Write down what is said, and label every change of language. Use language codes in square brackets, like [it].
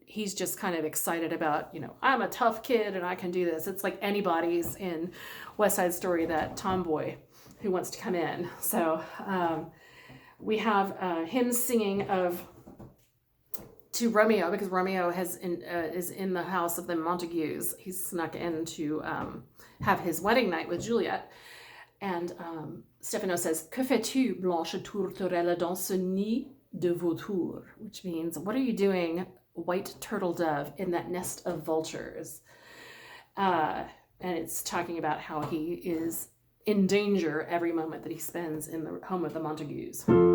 [en] He's just kind of excited about, I'm a tough kid and I can do this. It's like anybody's in West Side Story, that tomboy who wants to come in. So we have him singing to Romeo, because Romeo is in the house of the Montagues. He's snuck in to have his wedding night with Juliet. And Stefano says, [fr] "Que fais-tu, blanche tourterelle, dans ce nid de vautours?" [en] Which means, what are you doing, white turtle dove, in that nest of vultures? And it's talking about how he is in danger every moment that he spends in the home of the Montagues.